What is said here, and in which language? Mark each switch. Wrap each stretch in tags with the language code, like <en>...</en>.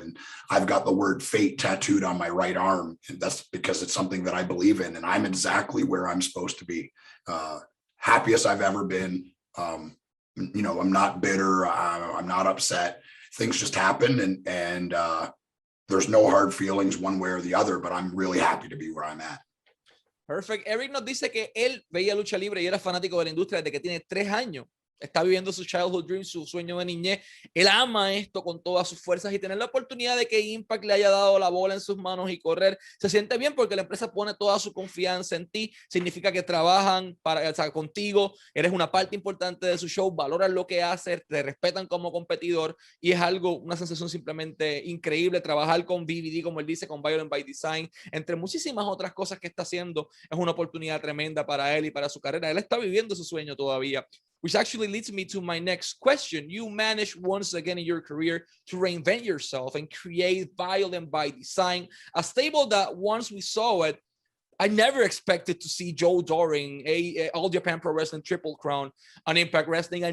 <en>And I've got the word fate tattooed on my right arm, and that's because it's something that I believe in, and I'm exactly where I'm supposed to be. Happiest I've ever been. I'm not bitter. I'm not upset. Things just happen, and there's no hard feelings one way or the other, but I'm really happy to be where I'm at. Perfect.</en> <es>Eric nos dice que él veía lucha libre y era fanático de la industria desde que tiene 3 años. Está viviendo su</es> <en>childhood dream,</en> <es>su sueño de niñez. Él ama esto con todas sus fuerzas, y tener la oportunidad de que Impact le haya dado la bola en sus manos y correr, se siente bien porque la empresa pone toda su confianza en ti. Significa que trabajan contigo, eres una parte importante de su show, valoran lo que haces, te respetan como competidor, y es una sensación simplemente increíble. Trabajar con BBD, como él dice, con Violent by Design, entre muchísimas otras cosas que está haciendo, es una oportunidad tremenda para él y para su carrera. Él está viviendo su sueño todavía.</es> <en>Which actually leads me to my next question. You managed once again in your career to reinvent yourself and create Violent by Design, a stable that once we saw it, I never expected to see Joe Doring, All Japan Pro Wrestling Triple Crown on Impact Wrestling.</en>